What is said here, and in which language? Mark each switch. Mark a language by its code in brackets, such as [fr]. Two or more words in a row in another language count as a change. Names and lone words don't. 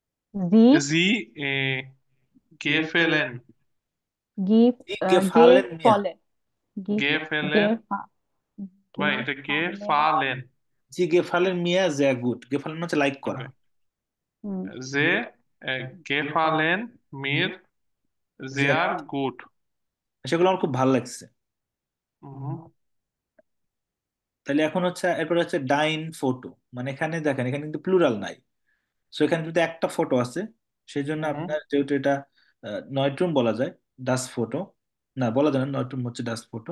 [de] জি Sie gefallen. গিফ জি গে gefallen mir. ফলে গিফ গে Gefallen, গে [bn] ভাই এটা ফালেন [de] gefallen. Sie gefallen mir sehr gut, [bn] গেফালেন হচ্ছে লাইক করা। ওকে, হুম [de] যে gefallen mir জ্যা sehr গুড, gut. [bn] সেগুলো আমার খুব ভালো লাগছে। হুম তাহলে এখন হচ্ছে এরপর হচ্ছে [de] dein Foto, [bn] মানে এখানে দেখেন এখানে কিন্তু প্লুরাল নাই। সো এখানে যদি একটা ফটো আছে, সেই জন্য হুম আপনার যেহেতু এটা নয়ট্রুম বলা যায়, [de] das Foto [bn] না বলা যায় না, নয়ট্রুম হচ্ছে [de] das Foto.